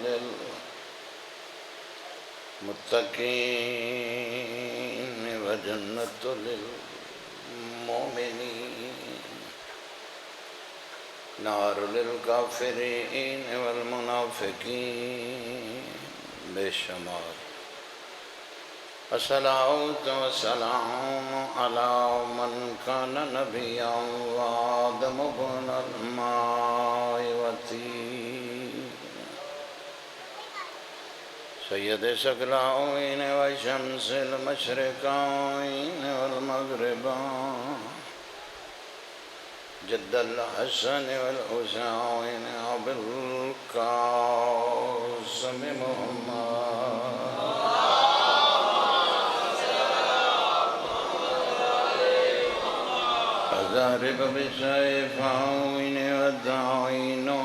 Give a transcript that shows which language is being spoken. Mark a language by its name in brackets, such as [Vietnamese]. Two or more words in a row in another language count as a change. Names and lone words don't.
[Arabic] للمتقین وجنۃ للمؤمنین، نار للکافرین والمنافقین [Urdu] بے شمار۔ [Arabic] الصلاۃ والسلام علی من کان نبیا وآدم بن الماء والطین، سید ثقلین وشمس المشرقین والمغربین، جد الحسن والحسین ابو القاسم محمد، ضارب بالسيفين والداعين